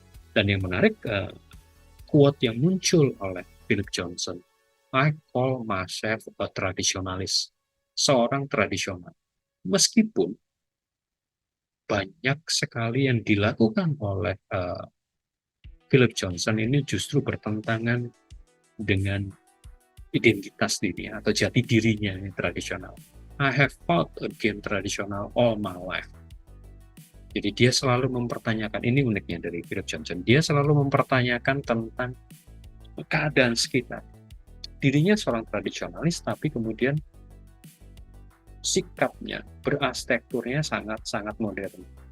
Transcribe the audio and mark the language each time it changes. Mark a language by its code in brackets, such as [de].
[id] Dan yang menarik, quote yang muncul oleh Philip Johnson, [en] "I call myself a traditionalist," [id] seorang tradisional. Meskipun banyak sekali yang dilakukan oleh Philip Johnson ini justru bertentangan dengan identitas dirinya atau jati dirinya yang tradisional. [en] I have fought against traditional all my life. [id] Jadi dia selalu mempertanyakan, ini uniknya dari Philip Johnson, dia selalu mempertanyakan tentang keadaan sekitar. Dirinya seorang tradisionalis, tapi kemudian sikapnya, berarsitekturnya sangat modern.